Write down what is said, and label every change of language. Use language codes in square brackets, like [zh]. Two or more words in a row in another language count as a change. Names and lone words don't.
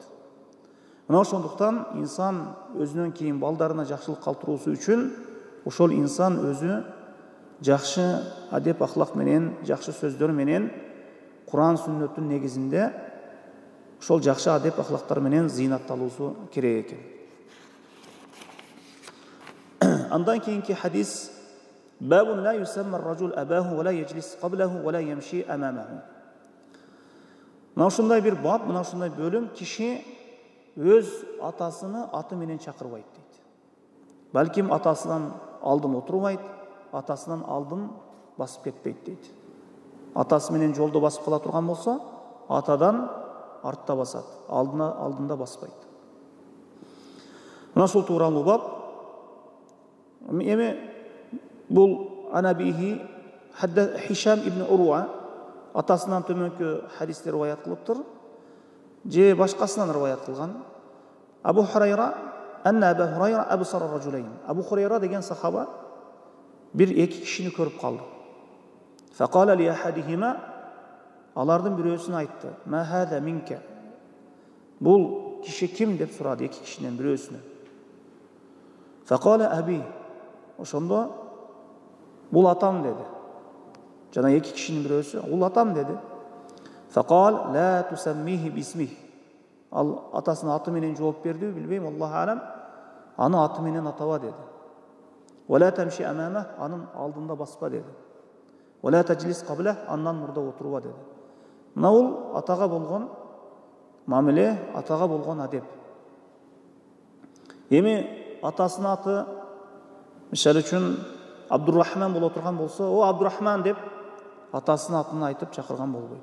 [ky] Мына ошондуктан инсан өзүнөн кийин балдарына жакшылык калтыруусу үчүн ошол инсан өзү жакшы адеп ахлак менен, жакшы сөздөр менен, Кур'ан сүннөттүн негизинде ошол жакшы адеп ахлактар менен зыйнатталуусу керек экен. [ar] Андан кийинки хадис: "باب لا يسمي الرجل أباه ولا يجلس قبله ولا يمشي أمامه." [ky] Мына ушундай бир бап, мына ушундай бөлүм: киши өз атасыны аты менен чакырбайт дейт. Балким атасынан алдын отурбайт, атасынан алдын басып кетпейт дейт. Атасы менен жолдо басып кала турган болсо, атадан артта басат, алдында баспайт. Мына ушул тууралуу бап. Эми бул анабихи Хишам ибн Уруа атасынан төмөнкү хадистер риваят кылыптыр. Же башкасынан риваят кылган. [ar] أبو هريرة، أن أبا هريرة أبصر رجلين. [ky] Абу Хурайра деген сахаба бир эки кишини көрүп калды. [ar] فقال لأحدهما, [ky] алардын бирөөсүнө айтты: [ar] "ما هذا منك?" [ky] Бул киши ким деп сурады эки кишинен бирөөсүнө. [ar] فقال أبي. [ky] Ошондо бул атам деди. Жана эки кишинин бирөөсү бул атам деди. [ar] فقال لا تسمه باسمه. [ky] Ал атасынын аты менен жооп берди, билбейм, [ar] الله أعلم. [ky] Аны аты менен атаба деди. [ar] ولا تمش أمامه, [ky] анын алдында баспа деди. [ar] ولا تجلس قبله, [ky] андан мурда отурба деди. Мына бул атага болгон мамиле, атага болгон адеп. Эми атасынын аты, мисал үчүн Абдуррахман боло турган болсо, "О Абдуррахман" деп атасынын атын айтып чакырган болбойт.